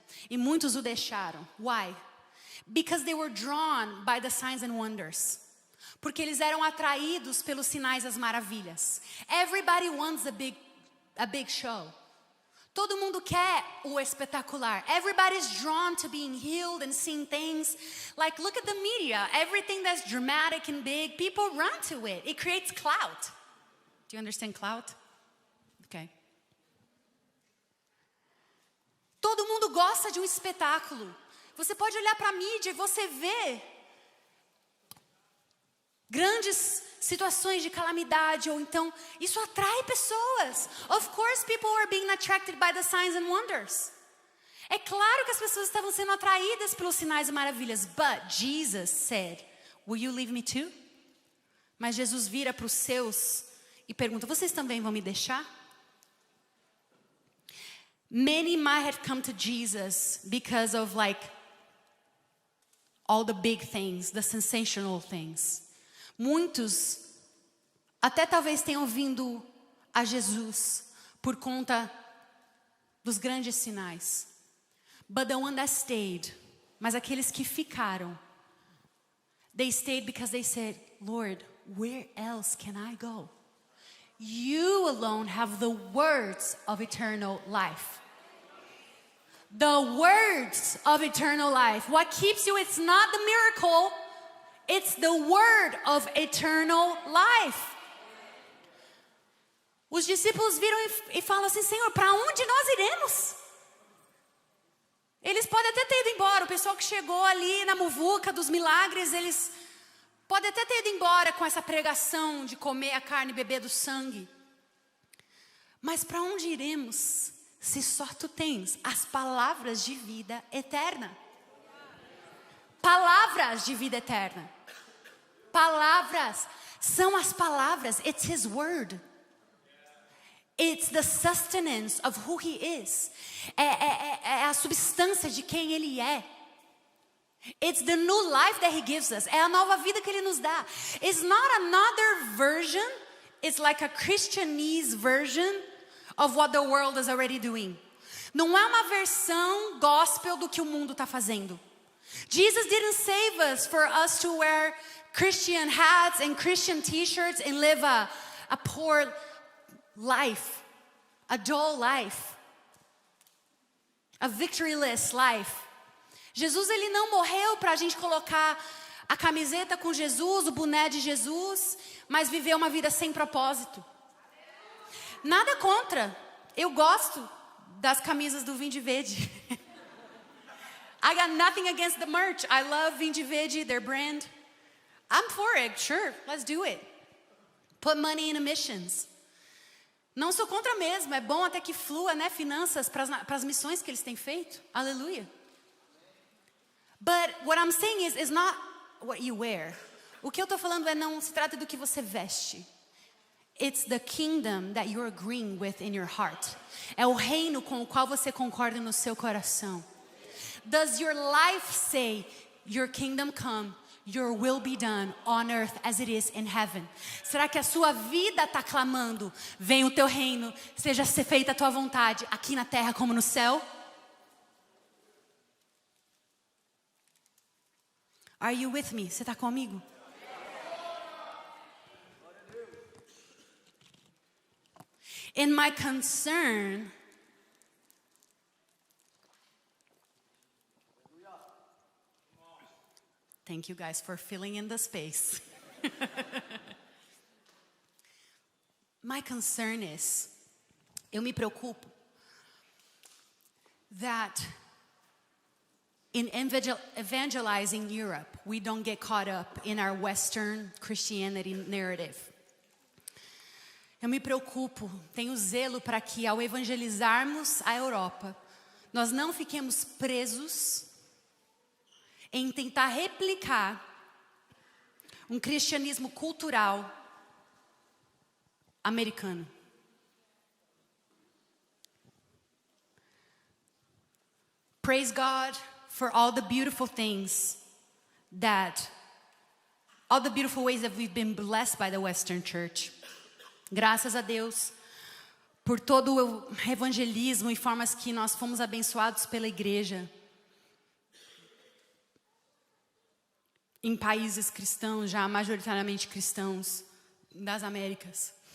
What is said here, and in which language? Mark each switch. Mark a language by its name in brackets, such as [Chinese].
[Portuguese] E muitos o deixaram. [English] Why? Because they were drawn by the signs and wonders. [Portuguese] Porque eles eram atraídos pelos sinais e as maravilhas. [English] Everybody wants a big show. [Portuguese] Todo mundo quer o espetacular. [English] Everybody's drawn to being healed and seeing things. Like, look at the media. Everything that's dramatic and big, people run to it. It creates clout. Do you understand clout? Okay. [Portuguese] Todo mundo gosta de um espetáculo. Você pode olhar para a mídia e você vê grandes situações de calamidade, ou então isso atrai pessoas. [English] Of course people are being attracted by the signs and wonders. [Portuguese] É claro que as pessoas estavam sendo atraídas pelos sinais e maravilhas. [English] But Jesus said, will you leave me too? [Portuguese] Mas Jesus vira para os seus e pergunta, vocês também vão me deixar? [English] Many might have come to Jesus because of like all the big things, the sensational things. [Portuguese] Muitos até talvez tenham vindo a Jesus por conta dos grandes sinais. [English] But the one that stayed, [Portuguese] mas aqueles que ficaram, [English] they stayed because they said, Lord, where else can I go? You alone have the words of eternal life. The words of eternal life. What keeps you, it's not the miracle. It's the word of eternal life. [Portuguese] Os discípulos viram e falam assim, Senhor, para onde nós iremos? Eles podem até ter ido embora. O pessoal que chegou ali na muvuca dos milagres, eles podem até ter ido embora com essa pregação de comer a carne e beber do sangue. Mas para onde iremos se só tu tens as palavras de vida eterna? Palavras de vida eterna. Palavras são as palavras. [English] It's His word. It's the sustenance of who He is. [Portuguese] É a substância de quem Ele é. [English] It's the new life that He gives us. [Portuguese] É a nova vida que Ele nos dá. [English] It's not another version. It's like a Christianese version of what the world is already doing. [Portuguese] Não é uma versão gospel do que o mundo está fazendo. [English] Jesus didn't save us for us to wear Christian hats and Christian t-shirts and live a poor life, a dull life, a victoryless life. [Portuguese] Jesus, Ele não morreu para a gente colocar a camiseta com Jesus, o boné de Jesus, mas viver uma vida sem propósito. Nada contra. Eu gosto das camisas do Vinde Verde. [English] I got nothing against the merch. I love Vinde Verde, their brand. I'm for it, sure, let's do it. Put money in missions. [Portuguese] Não sou contra mesmo, é bom até que flua, né, finanças para as missões que eles têm feito. Aleluia. [English] But what I'm saying is not what you wear. [Portuguese] O que eu estou falando não se trata do que você veste. [English] It's the kingdom that you're agreeing with in your heart. [Portuguese] É o reino com o qual você concorda no seu coração. [English] Does your life say, your kingdom come, your will be done on earth as it is in heaven? [Portuguese] Será que a sua vida está clamando, venha o teu reino, seja feita a tua vontade, aqui na terra como no céu? [English] Are you with me? [Portuguese] Você está comigo? [English] And my concern Thank you guys for filling in the space. My concern is, [Portuguese] eu me preocupo, [English] that in evangelizing Europe, we don't get caught up in our Western Christianity narrative. [Portuguese] Eu me preocupo, tenho zelo para que ao evangelizarmos a Europa, nós não fiquemos presos em tentar replicar um cristianismo cultural americano. [English] Praise God for all the beautiful things all the beautiful ways that we've been blessed by the Western Church. [Portuguese] Graças a Deus por todo o evangelismo e formas que nós fomos abençoados pela igreja em países cristãos, já majoritariamente cristãos das Américas.